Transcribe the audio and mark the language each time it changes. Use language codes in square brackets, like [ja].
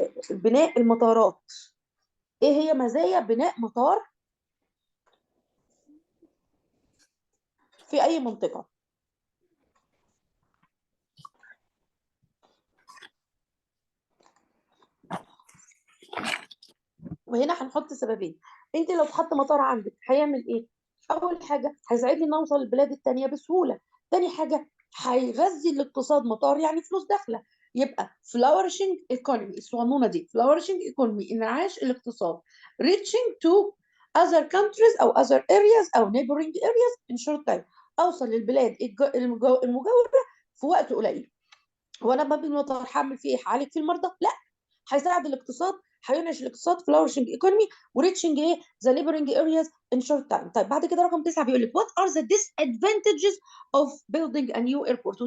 [ar] بناء المطارات، ايه هي مزايا بناء مطار في اي منطقة؟ وهنا هنحط سببين. انت لو اتحط مطار عندك هيعمل ايه؟ اول حاجه هيساعدني ان اوصل البلاد التانيه بسهوله. تاني حاجه هيغذي الاقتصاد، مطار يعني فلوس داخله. يبقى [en] flourishing economy، [ar] الصغنونه دي flourishing economy، انعاش الاقتصاد. [en] reaching to other countries او other areas او neighboring areas in short time، [ar] اوصل للبلاد المجاوره في وقت قليل. هو انا ببني مطار هعمل فيه ايه؟ هعالج فيه المرضى؟ لا، هيساعد الاقتصاد، هينعش الاقتصاد [en] flourishing economy [ar] وريتشنج ايه ذا [en] neighboring areas in short time. [ar] طيب بعد كده رقم 9 بيقول لك [en] what are the disadvantages of building a new airport.